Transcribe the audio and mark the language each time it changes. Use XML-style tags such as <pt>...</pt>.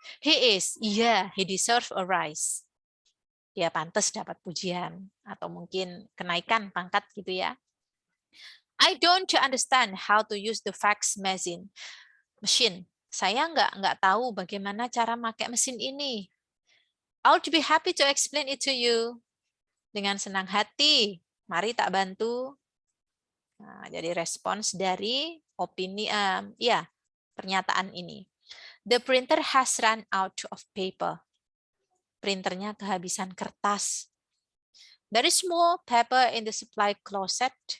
<en>He is, iya, he deserve a rise.</en> <id>Dia pantas dapat pujian atau mungkin kenaikan pangkat gitu ya.</id> <en>I don't understand how to use the fax machine.</en> <id>Saya nggak tahu bagaimana cara pakai mesin ini.</id> <en>I would be happy to explain it to you.</en> <id>Dengan senang hati, mari tak bantu. Nah, jadi respons dari opini, pernyataan ini.</id> <en>The printer has run out of paper.</en> <id>Printernya kehabisan kertas.</id> <en>There is more paper in the supply closet.</en>